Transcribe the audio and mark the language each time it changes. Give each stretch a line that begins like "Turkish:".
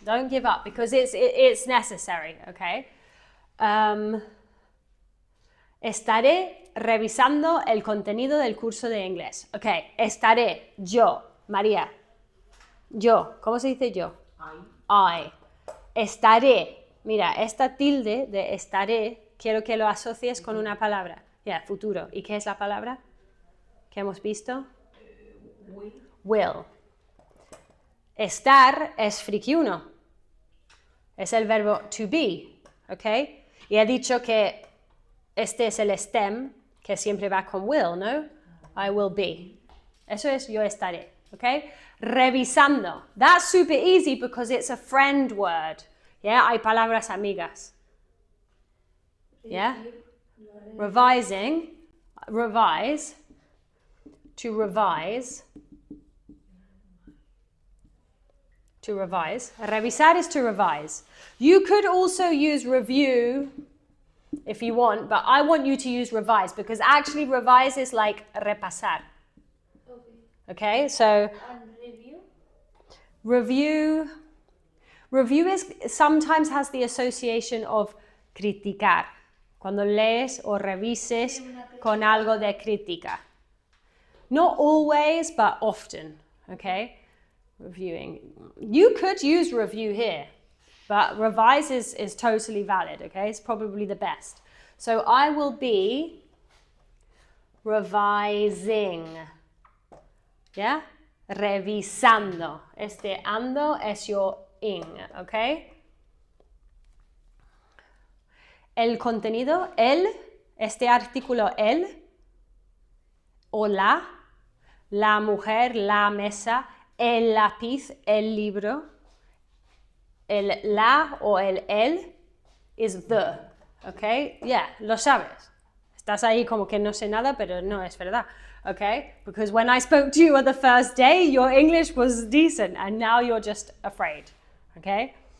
English: Don't give up because it's necessary, okay?
Spanish: Estaré revisando el contenido del curso de inglés. Okay, estaré yo, María. Yo, ¿cómo se dice yo? I. Estaré. Mira, esta tilde de estaré, quiero que lo asocies con una palabra. Ya, futuro. ¿Y qué es la palabra que hemos visto? Will. Estar es friki 1. Es el verbo to be, ¿ok? Y he dicho que este es el stem, que siempre va con will, ¿no?
English: I will be.
Spanish: Eso es yo estaré, ¿ok? Revisando.
English: That's super easy because it's a friend word. Yeah,
Spanish: hay palabras amigas.
English: Yeah? Revising. Revise. To revise. To revise. Revisar is to revise. You could also use review if you want, but I want you to use revise because actually revise is like repasar. Okay, so And review? Review sometimes has the association of criticar.
Spanish: Cuando lees o revises con algo de crítica.
English: Not always, but often, okay? Reviewing. You could use review here, but revise is totally valid, okay? It's probably the best. So I will be revising. Yeah?
Spanish: Revisando. Este ando es
English: your ing, okay?
Spanish: El contenido, el, este artículo el, o la mujer, la mesa, el lápiz, el libro, el la o el
English: is the, okay?
Spanish: Yeah, lo sabes. Estás ahí como que no sé nada, pero no es verdad, okay?
English: Because when I spoke to you on the first day, your English was decent, and now you're just afraid, okay?